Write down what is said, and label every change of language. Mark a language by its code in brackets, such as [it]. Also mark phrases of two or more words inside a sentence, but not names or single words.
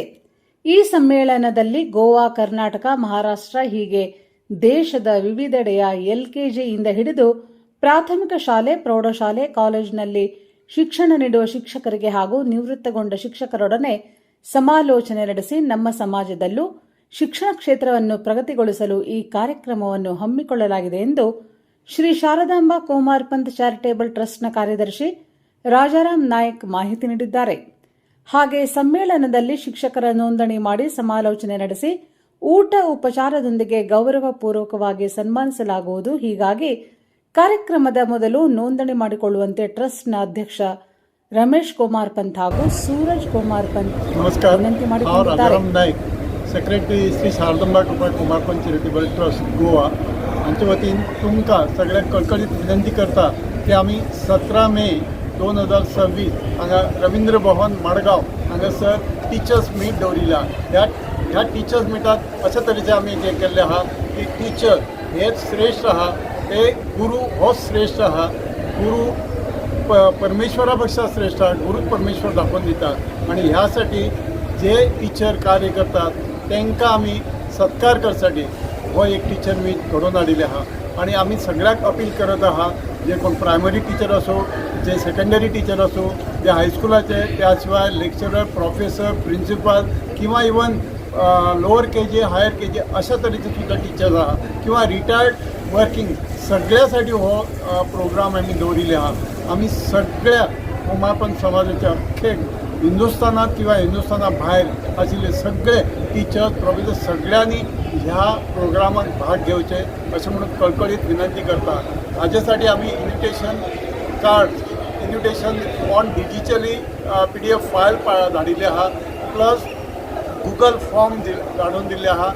[kn] ಈ ಸಮ್ಮೇಳನದಲ್ಲಿ ಗೋವಾ, ಕರ್ನಾಟಕ, ಮಹಾರಾಷ್ಟ್ರ ಹೀಗೆ ದೇಶದ ವಿವಿಧೆಡೆಯ LKGಯಿಂದ ಹಿಡಿದು ಪ್ರಾಥಮಿಕ ಶಾಲೆ, ಪ್ರೌಢಶಾಲೆ, ಕಾಲೇಜಿನಲ್ಲಿ ಶಿಕ್ಷಣ ನೀಡುವ ಶಿಕ್ಷಕರಿಗೆ ಹಾಗೂ ನಿವೃತ್ತಗೊಂಡ ಶಿಕ್ಷಕರೊಡನೆ ಸಮಾಲೋಚನೆ ನಡೆಸಿ ನಮ್ಮ ಸಮಾಜದಲ್ಲೂ ಶಿಕ್ಷಣ ಕ್ಷೇತ್ರವನ್ನು ಪ್ರಗತಿಗೊಳಿಸಲು ಈ ಕಾರ್ಯಕ್ರಮವನ್ನು ಹಮ್ಮಿಕೊಳ್ಳಲಾಗಿದೆ ಎಂದು ಶ್ರೀ ಶಾರದಾಂಬಾ ಕೋಮಾರ್ ಪಂತ್ ಚಾರಿಟೇಬಲ್ ಟ್ರಸ್ಟ್ನ ಕಾರ್ಯದರ್ಶಿ ರಾಜಾರಾಮ್ ನಾಯಕ್ ಮಾಹಿತಿ ನೀಡಿದ್ದಾರೆ. ಹಾಗೆ ಸಮ್ಮೇಳನದಲ್ಲಿ ಶಿಕ್ಷಕರ ನೋಂದಣಿ ಮಾಡಿ ಸಮಾಲೋಚನೆ ನಡೆಸಿ ಊಟ ಉಪಚಾರದೊಂದಿಗೆ ಗೌರವಪೂರ್ವಕವಾಗಿ ಸನ್ಮಾನಿಸಲಾಗುವುದು. ಹೀಗಾಗಿ ಕಾರ್ಯಕ್ರಮದ ಮೊದಲು ನೋಂದಣಿ ಮಾಡಿಕೊಳ್ಳುವಂತೆ ಟ್ರಸ್ಟ್ನ ಅಧ್ಯಕ್ಷ रमेश कुमार पंत ಹಾಗೂ सूरज कुमार पंत विनंती ಮಾಡಿಕೊಂಡಿದ್ದಾರೆ. [kok] सेक्रेटरी श्री शारदांबा कुमार पंत चॅरिटेबल ट्रस्ट गोवा हांचे वतीन तुमकां सगळ्यांक कळकळीत विनंती करता की आमी 17 मे 2026 हांगा रवींद्र भवन मडगांव हांगासर [en] teachers meet [kok] दवरिल्ला. ह्या टिचर्स मिटात अशा तरेचे आमी जे केल्ले आहा की टिचर हेच श्रेष्ठ आहा, ते गुरू हो श्रेष्ठ आहा. [mr] गुरू परमेश्वरापेक्षा श्रेष्ठ आहे. गुरु परमेश्वर दाखवून दितात आणि ह्यासाठी जे टीचर कार्य करतात त्यांना आम्ही सत्कार करण्यासाठी हो एक [en] teacher meet [mr] घडवून हाडिल्ले आहा. आणि आम्ही सगळ्याक अपील करत आहात, जे कोण [en] primary teacher [mr] असो, जे [en] secondary teacher [mr] असो, जे हायस्कुलाचे, त्याशिवाय लेक्चरर, प्रोफेसर, प्रिन्सिपल किंवा [en] even lower KG, higher KG [mr] अशा तरेचे सुद्धा टीचर्स आहात किंवा [en] retired working [mr] सगळ्यासाठी हो प्रोग्राम आम्ही दवरिल्ले आहात. [kok] आम्ही सगळ्या कोमार पंत समाजाच्या अख्खे हिंदुस्थानात किंवा हिंदुस्थाना भायर आशिल्ले सगळे टीचर्स, प्रोफेसर सगळ्यांनी ह्या प्रोग्रामात भाग घेवचे अशें म्हणून कळकळीत विनंती करता. हाजेसाठी आम्ही [en] invitation card, invitation on digitally PDF file [kok] धाडिल्ले आहात, [en] plus Google form [kok] धाडून दिल्ले आहात.